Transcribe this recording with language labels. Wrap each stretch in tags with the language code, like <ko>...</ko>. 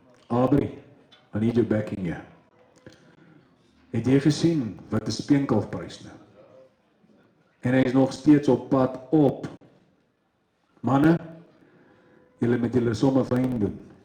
<en>Aubrey, I need your backing here.</en> <af>Het jy gesien wat 'n speenkalf prys nou? En hy is nog steeds op pad op. Manne, julle met julle somme fyn doen.</af>